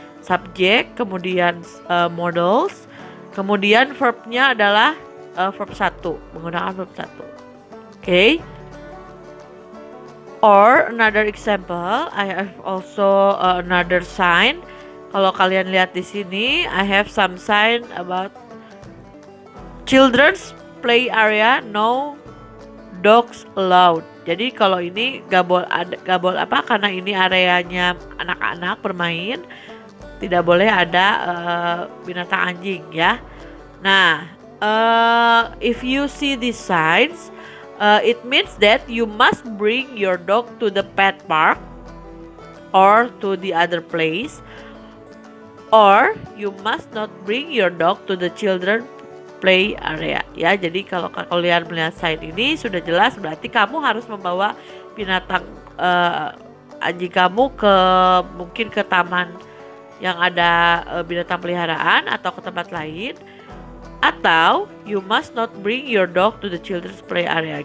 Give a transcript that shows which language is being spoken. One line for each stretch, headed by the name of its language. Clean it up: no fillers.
Indonesian: Subject, kemudian modals, kemudian verbnya adalah verb 1, menggunakan verb 1.
English: Okay. Or another example, I have also another sign. Kalau kalian lihat di sini, I have some sign about children's play area, no dogs allowed.
Indonesian: Jadi kalau ini gak boleh apa, karena ini areanya anak-anak bermain, tidak boleh ada binatang anjing ya. Nah,
English: If you see these signs, it means that you must bring your dog to the pet park or to the other place, or you must not bring your dog to the children play area.
Indonesian: Ya, jadi kalau kalian melihat sign ini sudah jelas berarti kamu harus membawa binatang anjing kamu ke mungkin ke taman yang ada binatang peliharaan atau ke tempat lain, atau you must not bring your dog to the children's play area.